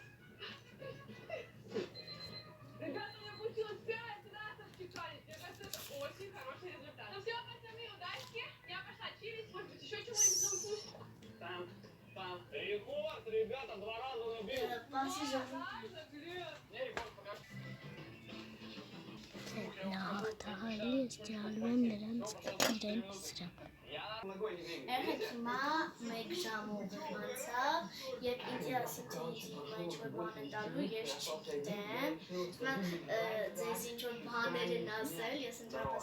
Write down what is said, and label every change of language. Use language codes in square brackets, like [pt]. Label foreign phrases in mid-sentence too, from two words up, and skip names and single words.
[ru] Ребята, у меня получилось 5 раз отчеканить. Мне кажется, это очень хороший результат. Ну все, пацаны, удачки. Я пошла чилить, может быть, еще чему-нибудь научусь. Там. Рекорд, ребята, 2 раза набил. Мне рекорд покажи. [hy] Երբ հիմա 1 ժամ անցավ, երբ ինձ ասում թե ինչ որ բան են տալու, ես չգիտեմ։ Հիմա ձեզ ինչ որ բաներ են ասել, ես ընդհանրապես